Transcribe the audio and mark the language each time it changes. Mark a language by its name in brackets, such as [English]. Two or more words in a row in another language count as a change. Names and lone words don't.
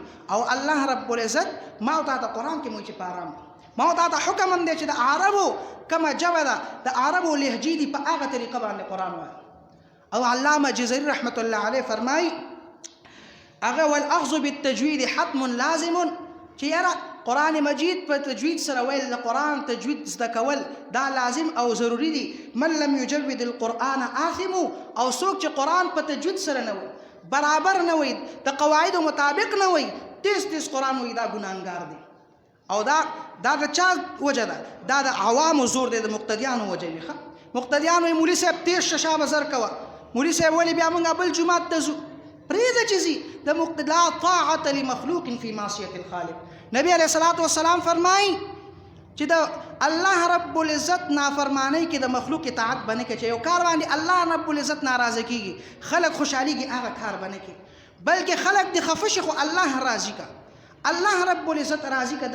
[Pashto] او [Arabic] الله رب العزت [Pashto] ما او تا ته قرآن کې موږ چې په آرام ما او تا ته حکم هم دی چې د عربو کومه ژبه ده، د عربو لهجې دي، په هغه طریقه باندې قرآن وایي. او علامه جزري [Arabic] رحمت الله علیه [Pashto] فرمایي هغه [Arabic] والاخذ بالتجوید حتم لازم، [Pashto] چې یاره قرآن مجید په تجوید سره ویل، د قرآن تجوید زده کول دا لازم او ضروري دي. [Arabic] من لم یجود القرآن آثم، [Pashto] او څوک چې قرآن په تجوید سره نه وي، برابر نه وي، د قواعدو مطابق نه وي، تیز قرآن وي، دا ګناهګار دی. او دا د چا وجه ده؟ دا د عوامو زور دی، د مقتدیانو وجه وي. مقتدیانو وایي مولي صاحب تیز ششا بزر کوه، مولي صاحب ولې بیا موږ بل جومات ته ځو؟ پرېږده چې ځي. [Arabic] لا طاعة لمخلوق فی معصیة الخالق. [Pashto] نبی [Arabic] علیہ الصلاة والسلام [Pashto] فرمایي چې د [Arabic] الله رب العزت [Pashto] نافرمانی کې د مخلوق اطاعت بنه کې، چې یو کار باندې [Arabic] الله رب العزت [Pashto] ناراضه کیږي، خلق خوشحالیږي، هغه کار بنه کې، بلکې خلق د خفه شي خو الله راضي کا، [Arabic] الله رب العزت [Pashto] راضي کا.